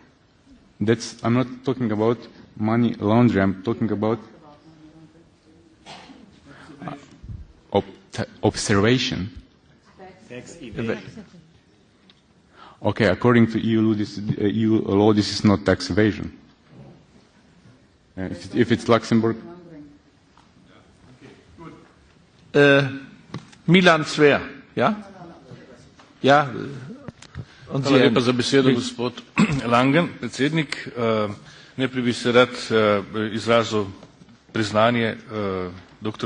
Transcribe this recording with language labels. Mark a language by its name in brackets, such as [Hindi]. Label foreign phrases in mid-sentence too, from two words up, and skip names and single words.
[English] I'm not talking about money laundering, I'm talking about observation. Okay, according to EU law, this is not tax evasion. If it's Luxembourg. [Slovenian] Milan Zver, ja? Ja. Hvala lepa za besedo, gospod Langen, predsednik. Najprej bi se rad izrazil priznanje dr.